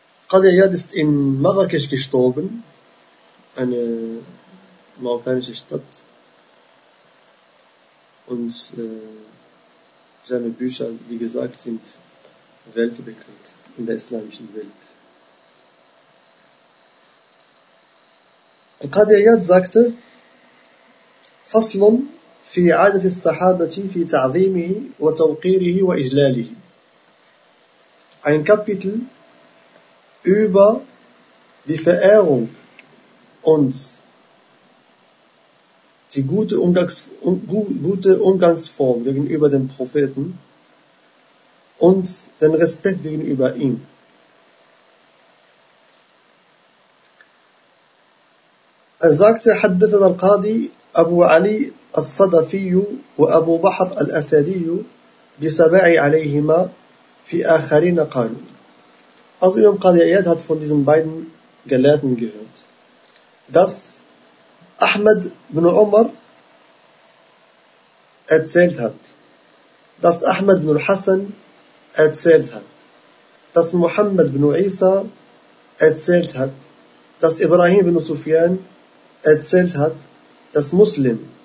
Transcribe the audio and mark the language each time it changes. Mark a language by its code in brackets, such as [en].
[de] Qadi Iyad ist in Marrakesch gestorben, eine marokkanische Stadt, und seine Bücher, wie gesagt, sind weltbekannt in der islamischen Welt. Al-Qadi Iyad sagte: [ar] فصل في عادة الصحابة في تعظيمه وتوقيره وإجلاله. [de] Ein Kapitel über die Verehrung und die gute Umgangsform gegenüber dem Propheten und den Respekt gegenüber ihm. Er sagte, [ar] حدثنا القاضي أبو علي الصدفي وأبو بحر الأسدي بسماع عليهما في آخرين قالوا. [de] Also Imam Qadi Iyad hat von diesen beiden Gelehrten gehört, dass Ahmed bin Umar erzählt hat, dass Ahmed bin Hassan erzählt hat, dass Muhammad bin Isa erzählt hat, dass Ibrahim bin Sufyan erzählt hat, dass Muslim